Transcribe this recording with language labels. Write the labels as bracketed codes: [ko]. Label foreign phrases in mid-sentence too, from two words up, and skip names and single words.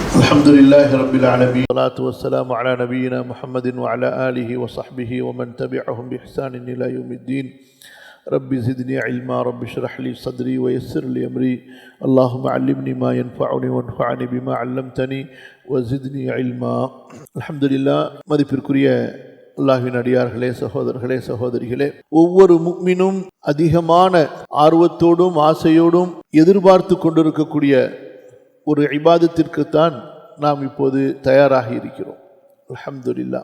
[ar] الحمد لله رب العالمين والصلاة والسلام على نبينا محمد وعلى آله وصحبه ومن تبعهم بإحسان إلى يوم الدين رب زدني علما رب اشرح لي صدري ويسر لي أمري اللهم علمني ما ينفعني وانفعني بما علمتني وزدني علما. الحمد لله. [ta] மதிப்பிற்குரிய அல்லாஹ்வின் அடியார்களே, சகோதரர்களே, சகோதரிகளே, ஒவ்வொரு முஃமினும் அதிகமான ஆர்வத்தோடும் ஆசையோடும் எதிர்பார்த்து கொண்டிருக்கக்கூடிய ஒரு இபாதத்திற்குத்தான் நாம் இப்போது தயாராக இருக்கிறோம். அல்ஹம்துலில்லாஹ்.